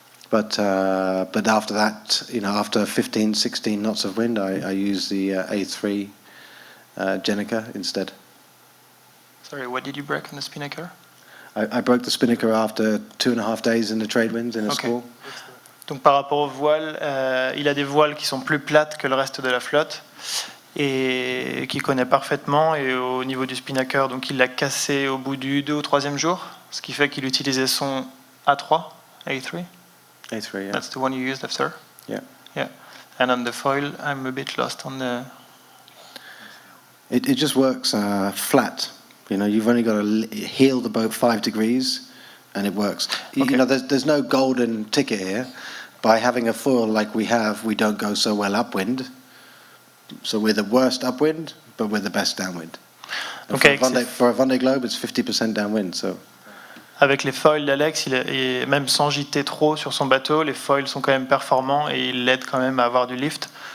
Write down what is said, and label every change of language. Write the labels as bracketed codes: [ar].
[en] But after that, after 15, 16 knots of wind, I use the A3 Jennaker instead. Sorry, what did you break on the spinnaker? I broke the spinnaker after 2.5 days in the trade winds in a squall. [fr] Donc par rapport aux voiles, il a des voiles qui sont plus plates que le reste de la flotte et qu'il connaît parfaitement. Et au niveau du spinnaker, donc il l'a cassé au bout du 2 ou 3e jour, ce qui fait qu'il utilisait son A3, A3. [en] A3, yeah. That's the one you used after? Yeah. Yeah. And on the foil, I'm a bit lost on the... It just works flat. You've only got to heel the boat 5 degrees and it works. Okay. There's no golden ticket here. By having a foil like we have, we don't go so well upwind. So we're the worst upwind, but we're the best downwind. Okay, for a Vendée Globe, it's 50% downwind. So. [fr] Avec les foils d'Alex, même sans gîter trop sur son bateau, les foils sont quand même performants et ils l'aident quand même à avoir du lift.